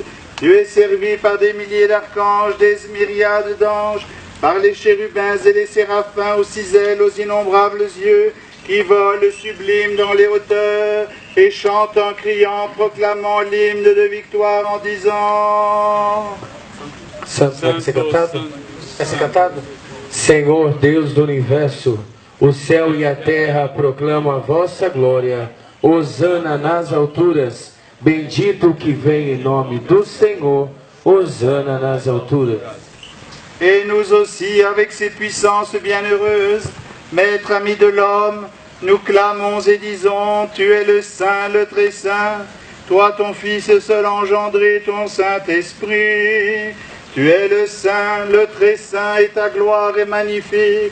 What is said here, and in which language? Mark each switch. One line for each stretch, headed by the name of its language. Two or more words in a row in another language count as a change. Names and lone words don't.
French: Dieu est servi par des milliers d'archanges, des myriades d'anges, par les chérubins et les séraphins aux 6 ailes, aux innombrables yeux, qui volent sublimes dans les hauteurs et chantent en criant, proclamant l'hymne de victoire en disant...
Portuguese: Santo, deve ser cantado? Vai ser cantado? Senhor Deus do Universo, o céu e a terra proclamam a vossa glória. Hosana nas alturas, bendito o que vem em nome do Senhor. Hosana nas alturas.
French: Et nous aussi, avec ces puissances bienheureuses, maître ami de l'homme, nous clamons et disons, tu es le Saint, le Très Saint, toi ton Fils seul engendré, ton Saint-Esprit. Tu es le Saint, le Très Saint, et ta gloire est magnifique.